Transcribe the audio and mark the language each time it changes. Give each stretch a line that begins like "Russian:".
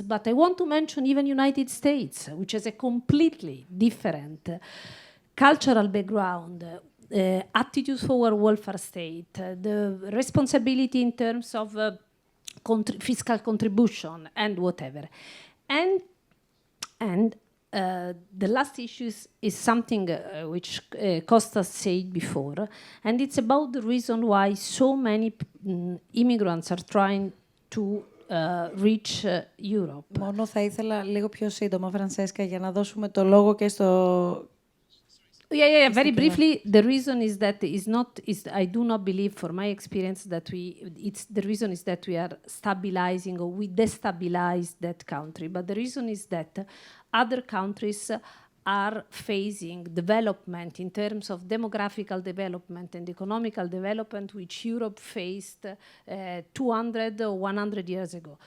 English: But I want to mention even United States, which has a completely different cultural background, attitude toward welfare state, the responsibility in terms of fiscal contribution and whatever. And the last issue is something which Kostas said before, and it's about the reason why so many immigrants are trying to reach Europe.
Greek: Μόνο θα ήθελα λίγο πιο σύντομα, Φρανσέσκα, για να δώσουμε το λόγο και στο...
English: Yeah. Very briefly, the reason is that I do not believe, for my experience, that the reason is that we are stabilizing or we destabilize that country. But the reason is that other countries are facing development in terms of demographical development and economical development, which Europe faced 200 or 100 years ago.